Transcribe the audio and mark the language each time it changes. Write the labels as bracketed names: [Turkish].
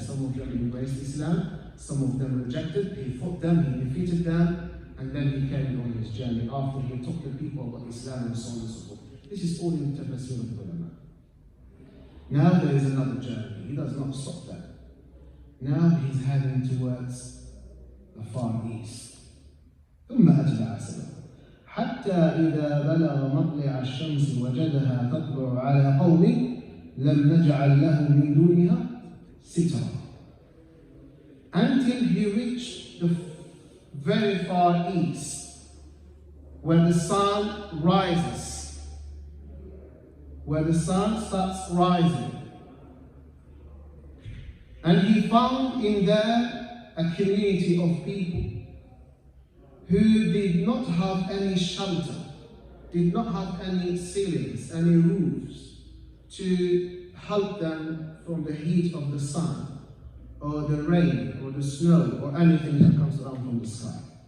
[English] Some of them embraced Islam, some of them rejected, he fought them, he defeated them, and then he carried on his journey after he taught the people about Islam and so on and so forth. This is all in the tafsir of the ulama. Now there is another journey. He does not stop there. Now he's heading towards the far east. [Arabic] ثم أتبع سببا حتى إذا بلغ مطلع الشمس وجدها تطلع على قوم لم نجعل له من دونها سترا. [English] Until he reached the very far east, where the sun rises, where the sun starts rising. And he found in there a community of people who did not have any shelter, did not have any ceilings, any roofs to help them from the heat of the sun, or the rain, or the snow, or anything that comes down from the sky.